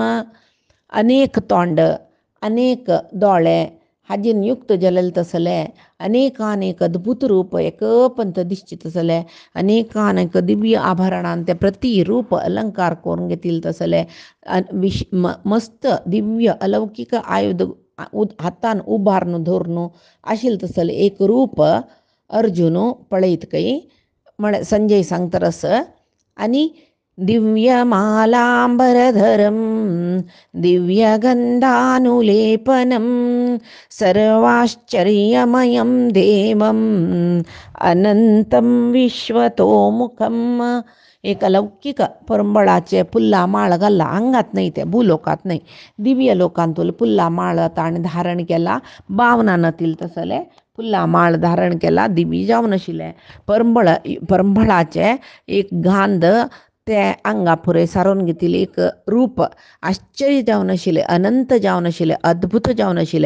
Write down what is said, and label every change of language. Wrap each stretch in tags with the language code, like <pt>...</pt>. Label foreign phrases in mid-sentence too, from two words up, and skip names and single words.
<kok>अनेक तोंड अनेक दोळे हाजीन युक्त जालेले तसले अनेकानेक अद्भुत रूप एकपंत दिसचे तसले अनेकानेक दिव्य आभरणान ते प्रति रूप अलंकार करून घेतील तसले मस्त दिव्य अलौकिक आयुध हातान उभारून धरून आशिल्लें तसलें एक रूप अर्जुन पळयत कई म्हळ्यार संजय सांगतरस।</kok> <sa>आनी दिव्यमालांबरधरं दिव्यगन्धानुलेपनं सर्वाश्चर्यमयं देवम् अनंतं विश्वतोमुखम्।</sa> <kok>एक अलौकिक परंबळाचे पुल्ला माळ घाल्ला अंगात नाही, ते भूलोकात नाही, दिव्य लोकांतून पुल्ला माळ ताणें धारण केला। बावनानातील तसले पुल्ला माळ धारण केला, दिव्य जावन आशिल्लें परंबळाचे एक गांध ते अंगा पुरे सारून घेतिल्लें एक रूप आश्चर्य जावन आशिल्लें, अनंत जावन आशिल्लें, अद्भुत जावन आशिल्लें।</kok>